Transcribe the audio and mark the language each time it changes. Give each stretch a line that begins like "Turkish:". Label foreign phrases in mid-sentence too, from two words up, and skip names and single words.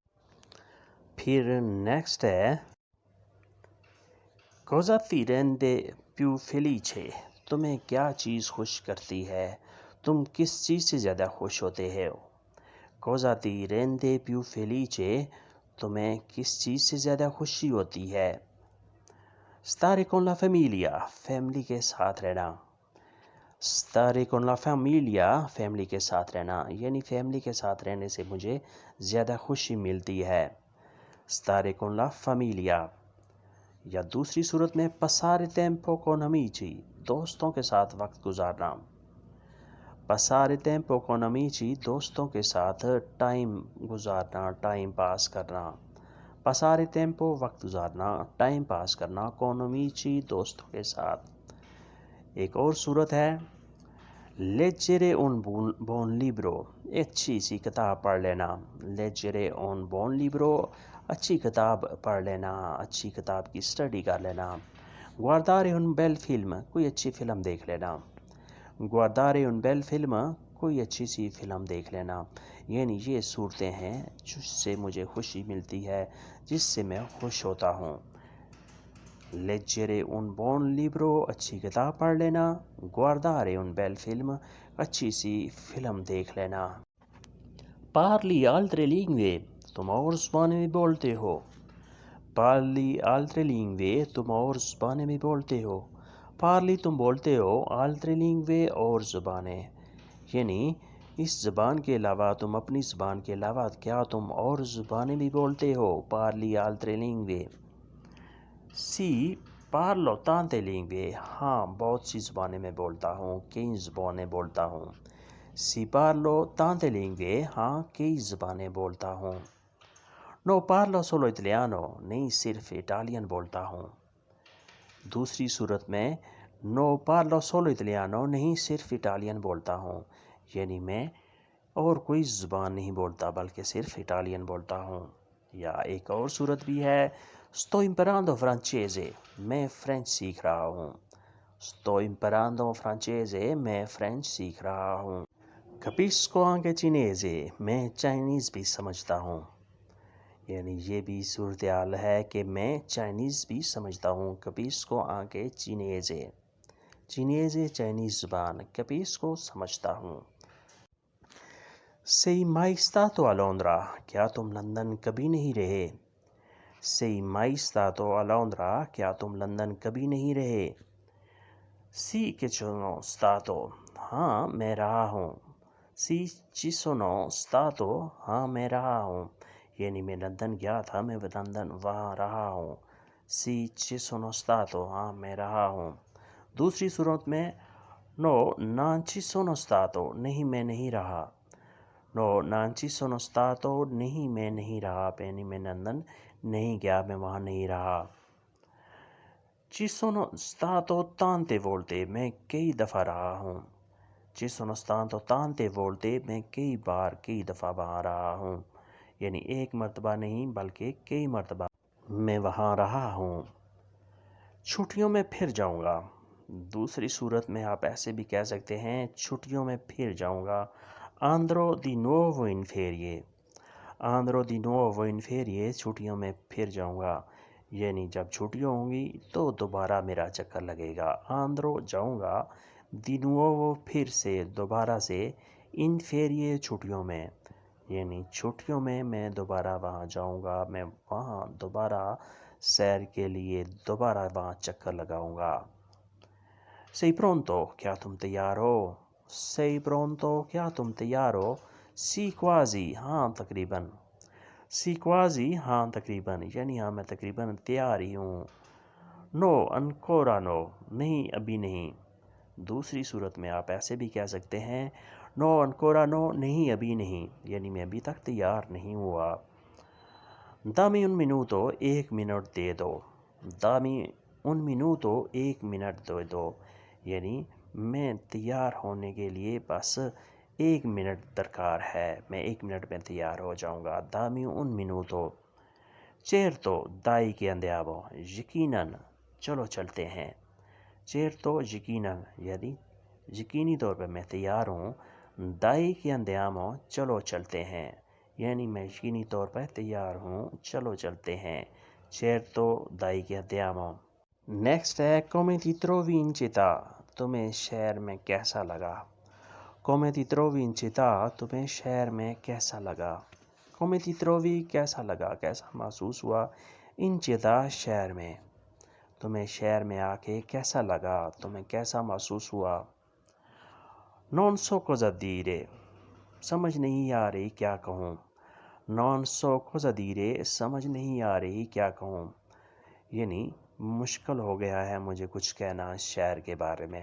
Urdu: پھر نیکسٹ ہے،
Italian: cosa ti rende più felice
Urdu: تمہیں کیا چیز خوش کرتی ہے، تم کس چیز سے زیادہ خوش ہوتے ہو؟
Italian: cosa ti rende più felice
Urdu: تمہیں کس چیز سے زیادہ خوشی ہوتی ہے؟
Italian: stare con la famiglia
Urdu: فیملی کے ساتھ رہنا۔
Italian: stare con la famiglia
Urdu: فیملی کے ساتھ رہنا، یعنی فیملی کے ساتھ رہنے سے مجھے زیادہ خوشی ملتی ہے۔
Italian: stare con la famiglia۔
Urdu: یا دوسری صورت میں
Italian: passare tempo con amici
Urdu: دوستوں کے ساتھ وقت گزارنا۔
Italian: passare tempo con amici
Urdu: دوستوں کے ساتھ ٹائم گزارنا، ٹائم پاس کرنا۔
Italian: passare tempo
Urdu: وقت گزارنا، ٹائم پاس کرنا،
Italian: con amici
Urdu: دوستوں کے ساتھ۔ ایک اور صورت ہے،
Italian: leggere un buon libro
Urdu: اچھی سی کتاب پڑھ لینا۔
Italian: leggere un buon libro
Urdu: اچھی کتاب پڑھ لینا، اچھی کتاب کی اسٹڈی کر لینا۔
Italian: guardare un bel film
Urdu: کوئی اچھی فلم دیکھ لینا۔
Italian: guardare un bel film
Urdu: کوئی اچھی سی فلم دیکھ لینا، یعنی یہ صورتیں ہیں جس سے مجھے خوشی ملتی ہے، جس سے میں خوش ہوتا ہوں۔
Italian: leggere un buon libro
Urdu: اچھی کتاب پڑھ لینا،
Italian: guardare un bel film
Urdu: اچھی سی فلم دیکھ لینا۔
Italian: parli altre lingue
Urdu: تم اور زبانیں بھی بولتے ہو۔
Italian: parli altre lingue
Urdu: تم اور زبانیں بھی بولتے ہو۔ parli تم بولتے ہو،
Italian: altre lingue
Urdu: اور زبانیں، یعنی اس زبان کے علاوہ تم اپنی زبان کے علاوہ کیا تم اور زبانیں بھی بولتے ہو؟
Italian: parli altre lingue۔ sì parlo tante lingue
Urdu: ہاں بہت سی زبانیں میں بولتا ہوں، کئی زبانیں بولتا ہوں۔
Italian: sì parlo tante lingue
Urdu: ہاں کئی زبانیں بولتا ہوں۔
Italian: no parlo solo italiano
Urdu: نہیں صرف اٹالین بولتا ہوں۔ دوسری صورت میں
Italian: no parlo solo italiano
Urdu: نہیں صرف اٹالین بولتا ہوں، یعنی میں اور کوئی زبان نہیں بولتا بلکہ صرف اٹالین بولتا ہوں۔ یا ایک اور صورت بھی ہے،
Italian: sto imparando francese
Urdu: میں فرینچ سیکھ رہا ہوں۔
Italian: sto imparando francese,
Urdu: میں فرینچ سیکھ رہا ہوں.
Italian: capisco anche cinese,
Urdu: میں چائنیز بھی سمجھتا ہوں. یعنی یہ بھی صورتحال ہے کہ میں چائنیز بھی سمجھتا ہوں.
Italian: capisco anche cinese,
Urdu: چینیزے چائنیز زبان. capisco سمجھتا ہوں.
Italian: sei mai stato a Londra,
Urdu: کیا تم لندن کبھی نہیں رہے.
Italian: sei mai stato a Londra,
Urdu: کیا تم لندن کبھی نہیں رہے.
Italian: sì che sono stato,
Urdu: ہاں میں رہا ہوں.
Italian: sì ci sono stato,
Urdu: ہاں میں رہا ہوں. یعنی میں لندن گیا تھا، میں لندن وہاں رہا ہوں.
Italian: sì ci sono stato,
Urdu: ہاں میں رہا ہوں. دوسری صورت میں
Italian: no non ci sono stato,
Urdu: نہیں میں نہیں رہا.
Italian: no non ci sono stato,
Urdu: نہیں میں نہیں رہا، یعنی میں لندن نہیں گیا، میں وہاں نہیں رہا.
Italian: ci sono stato tante volte,
Urdu: میں کئی دفعہ رہا ہوں.
Italian: ci sono stato tante volte,
Urdu: میں کئی بار کئی دفعہ وہاں رہا ہوں. یعنی ایک مرتبہ نہیں بلکہ کئی مرتبہ میں وہاں رہا ہوں. چھٹیوں میں پھر جاؤں گا. دوسری صورت میں آپ ایسے بھی کہہ سکتے ہیں چھٹیوں میں پھر جاؤں گا.
Italian: andrò di nuovo in ferie, andrò di nuovo in ferie,
Urdu: چھٹیوں میں پھر جاؤں گا. یعنی جب چھٹیاں ہوں گی تو دوبارہ میرا چکر لگے گا. andrò جاؤں گا،
Italian: di nuovo
Urdu: پھر سے، دوبارہ سے،
Italian: in ferie
Urdu: چھٹیوں میں، یعنی چھٹیوں میں دوبارہ وہاں جاؤں گا، میں وہاں دوبارہ سیر کے لیے دوبارہ وہاں چکر لگاؤں گا.
Italian: sei pronto,
Urdu: کیا تم تیار ہو.
Italian: sei pronto,
Urdu: کیا تم تیار ہو.
Italian: sì quasi,
Urdu: ہاں تقریباً.
Italian: sì quasi,
Urdu: ہاں تقریباً، یعنی ہاں میں تقریباً تیار ہی ہوں.
Italian: no ancora no,
Urdu: نہیں ابھی نہیں. دوسری صورت میں آپ ایسے بھی کہہ سکتے ہیں
Italian: no ancora no,
Urdu: نہیں ابھی نہیں، یعنی میں ابھی تک تیار نہیں ہوا.
Italian: dammi un minuto,
Urdu: ایک منٹ دے دو.
Italian: dammi un minuto,
Urdu: ایک منٹ دے دو، یعنی میں تیار ہونے کے لیے بس ایک منٹ درکار ہے، میں ایک منٹ میں تیار ہو جاؤں گا.
Italian: dammi un minuto. certo, dai che andiamo,
Urdu: یقیناً چلو چلتے ہیں. certo یقیناً، یعنی یقینی طور پہ میں تیار ہوں.
Italian: dai che andiamo,
Urdu: چلو چلتے ہیں، یعنی میں یقینی طور پر تیار ہوں، چلو چلتے ہیں.
Italian: certo dai che andiamo.
Urdu: نیکسٹ ہے
Italian: come ti trovi in città,
Urdu: تمہیں شہر میں کیسا لگا.
Italian: come ti trovi in città,
Urdu: تمہیں شہر میں کیسا لگا.
Italian: come ti trovi
Urdu: کیسا لگا، کیسا محسوس ہوا.
Italian: in città
Urdu: شہر میں، تمہیں شہر میں آ کے کیسا لگا، تمہیں کیسا محسوس ہوا.
Italian: non so cosa dire,
Urdu: سمجھ نہیں آ رہی کیا کہوں.
Italian: non so cosa dire,
Urdu: سمجھ نہیں آ رہی کیا کہوں، یعنی مشکل ہو گیا ہے مجھے کچھ کہنا شہر کے بارے میں.